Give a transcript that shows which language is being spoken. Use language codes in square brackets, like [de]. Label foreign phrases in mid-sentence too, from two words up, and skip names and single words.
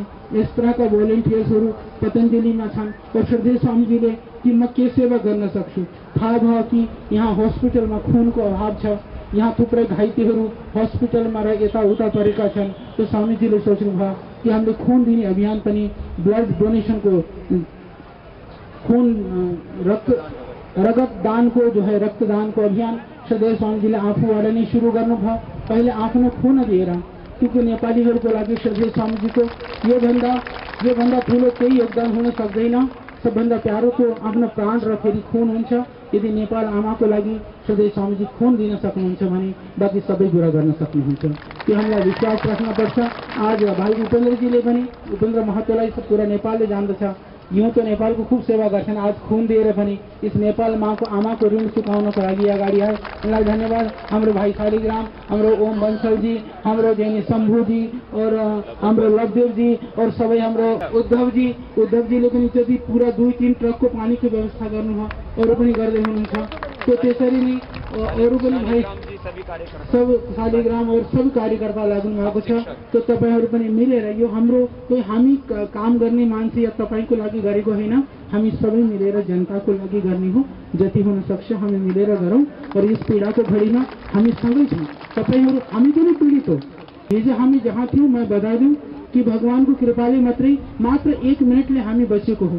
[ne] यस तरहका भोलिन्टियर्सहरू पतञ्जलिमा छन्। और श्रद्धेय स्वामीजीले कि म के सेवा गर्न सक्छु, थाहा भयो कि यहाँ हस्पिटलमा खुनको अभाव छ, यहाँ थुप्रै घाइतेहरू हस्पिटलमा र यताउता परेका छन्। तो स्वामीजीले सोच्नु भयो कि हामीले खून दिने अभियान पनि, [en] blood donation [ne] को, खून रगत दान को [hi] जो है [ne] रक्तदान को अभियान श्रद्धेय स्वामीजीले आफूबाट नै सुरु गर्नुभयो। पहिले आफ्नो खून दिएर, क्योंकि नेपालीहरूको लागि श्रद्धेय स्वामीजीको यो भन्दा ठुलो केही योगदान हुन सक्दैन। सबभन्दा प्यारो तो आफ्नो प्राण र फेरि खून हुन्छ। यदि नेपाल आमाको लागि श्रद्धेय स्वामीजी खून दिन सक्नुहुन्छ भने बाँकी सबै कुरा गर्न सक्नुहुन्छ। त्यो हामीलाई विश्वास राख्नुपर्छ। आज भाइ उपेन्द्रजीले पनि, उपेन्द्र महतोलाई पूरा नेपालले जान्दछ [hi] यूँ तो नेपाल को खूब सेवा [ne] गर्छन्, आज खून दिएर पनि इस नेपाल माँको आमाको ऋण चुकाउनको लागि अगाडि आए। उनलाई धन्यवाद। हाम्रो भाइ शालिग्राम, हाम्रो ओम बंसल जी, हाम्रो जैनी शम्भु जी और हाम्रो लवदेव जी और सबै हाम्रो उद्धव जीले पनि जति पुरा 2-3 ट्रकको पानीको व्यवस्था गर्नुभयो, अरू पनि गर्दै हुनुहुन्छ। तो त्यसरी नै अरू पनि भाइ सब शालिग्राम और सब कार्यकर्ता लाग्नु भएको छ। तो तपाईहरु पनि मिलेर यो हाम्रो कोही हामी काम गर्ने मान्छे या तपाईको लागि गरेको हैन, हामी सबै मिलेर जनताको लागि गर्ने हो। जति हुन सक्छ हामी मिलेर गरौँ और यस पीडाको घडीमा हामी सँगै छौँ। तपाईहरु हामी पनि पीडित हो। हिजो हामी जहाँ थियौँ म बधाई दिउँ कि भगवानको कृपाले मात्र 1 मिनटले हामी बचेको हो।